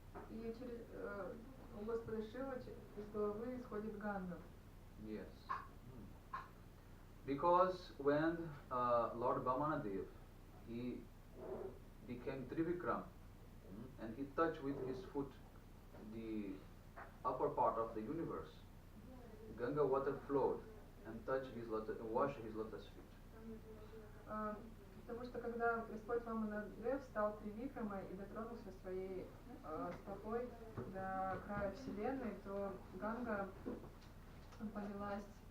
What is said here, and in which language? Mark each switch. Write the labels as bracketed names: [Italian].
[Russian] И через у Господа Шивы из головы исходит Ганга. [English] Yes. Because when Lord Vamanadev he became Trivikram and he touched with his foot the upper part of the universe, Ganga water flowed and touched his lotus, washed his lotus feet. [Russian] Потому что когда Господь Ваманадев стал Тривикрамой и дотронулся своей стопой до края Вселенной, то Ганга полилась.